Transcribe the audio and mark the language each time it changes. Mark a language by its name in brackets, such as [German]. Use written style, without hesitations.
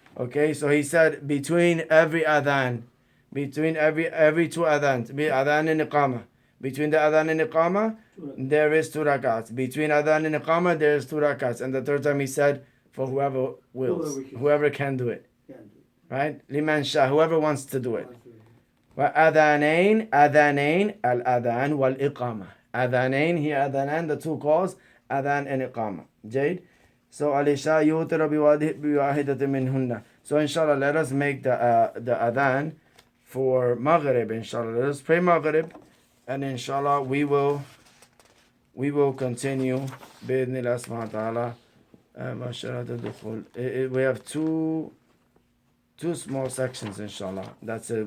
[English] Okay, so he said between every 2 adhans, adhan and iqamah, between the adhan and iqamah there is 2 rakats, between adhan and iqamah there is 2 rakats, and the third time he said for whoever wills, whoever can do it, right? liman sha, whoever wants to do it. [Arabic] وأذانين الأذان والإقامة. [English] أذانين here, أذانان, the 2 calls, أذان and إقامة. Jade. [Arabic] So العشاء يوتر بواحدة منهن. [English] So inshallah, let us make the adhan for Maghrib. Inshallah, let us pray Maghrib, and inshallah we will continue. [Arabic] بإذن الله سبحانه وتعالى. [English] We have two small sections, inshallah. That's it.